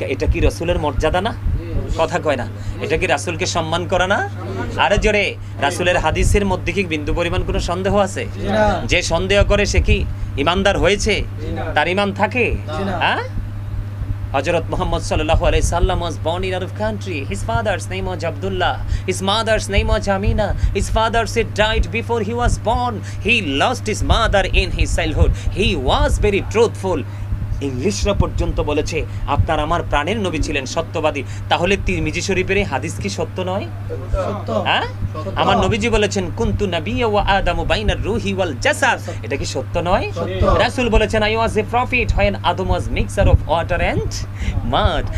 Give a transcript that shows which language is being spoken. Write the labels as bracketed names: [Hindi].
[Bangla] এটা কি রাসূলের মর্যাদা না? কথা কয় না। এটা কি রাসূলকে সম্মান করা না? আরে জোরে। রাসূলের হাদিসের মধ্যে কি বিন্দু পরিমাণ কোনো সন্দেহ আছে? যে সন্দেহ করে সে কি ঈমানদার হয়েছে? তার ঈমান থাকে? হ্যাঁ। [English] হযরত মুহাম্মদ [Arabic] সাল্লাল্লাহু আলাইহি সাল্লাম [English] was born in Arab country. His father's name was Abdullah. His mother's name was Amina. His father said died before he was born. He lost his mother in his childhood. He was very truthful. [Bangla] ইংলিশরা পর্যন্ত বলেছে আপনার আমার প্রাণের নবী ছিলেন সত্যবাদী। তাহলে তিরমিজি শরীফের এই হাদিস কি সত্য নয়? হ্যাঁ, আমার নবীজি বলেছেন [Arabic] কুনতু নাবিয়্যা ওয়া আদামু বাইনার রূহি ওয়াল জাসাদ। [Bangla] এটা কি সত্য নয়? রাসূল বলেছেন [English] I was a prophet when Adam was mixture of water and mud.